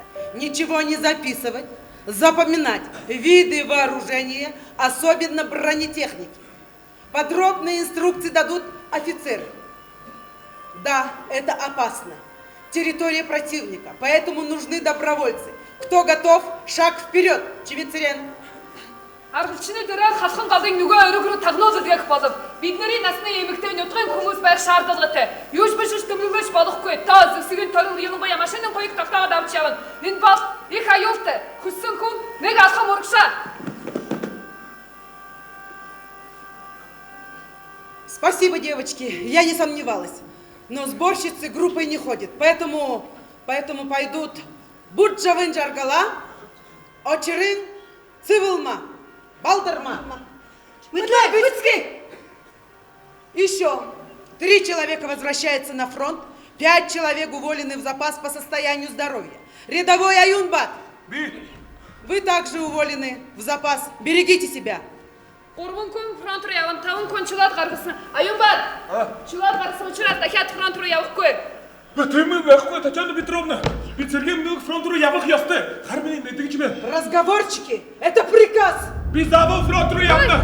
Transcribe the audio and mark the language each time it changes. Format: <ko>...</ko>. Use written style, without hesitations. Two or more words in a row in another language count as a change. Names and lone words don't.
<ru>Ничего не записывать, запоминать виды вооружения, особенно бронетехники. Подробные инструкции дадут офицеры. Да, это опасно. Территория противника, поэтому нужны добровольцы. Кто готов? Шаг вперед, Чевицерен.</ru> <mn>Аргалчны дээрээ халхан голын нөгөө өрөг рүү тагнуулаад явах болов. Бидний насны эмэгтэй нутгийн хүмүүс байх шаардлагатай. Юуж бишж төмөргөж болохгүй. Та зэвсгийн торон ялангуяа машины хоёрыг тогтоогоод авч явна. Энэ бол их аюултай. Хүссэн хүн нэг алхам урагшаа.</mn> <ru>Спасибо, девочки. Я не сомневалась. Но сборщицы группой не ходят. Поэтому пойдут Буджавын Джаргала, Очерин, Цивилма, Балдарма. Еще 3 человека возвращаются на фронт, 5 человек уволены в запас по состоянию здоровья. Рядовой Аюнбат. Вы также уволены в запас. Берегите себя.</ru> <mn>3 хүн фронт руу явна, 5 хүн чулаад гаргасан. Аюнбат. Чулаад гаргасан учраас дахиад фронт руу явахгүй. Тэмээ байхгүй Татьяна Петровна. Би Сергей Мног фронт руу явах ёстой. Хар миний мэдгэж байна.</mn> <ru>Разговорчики, это приказ.</ru> <mn>Би заавал фронт руу явна.</mn>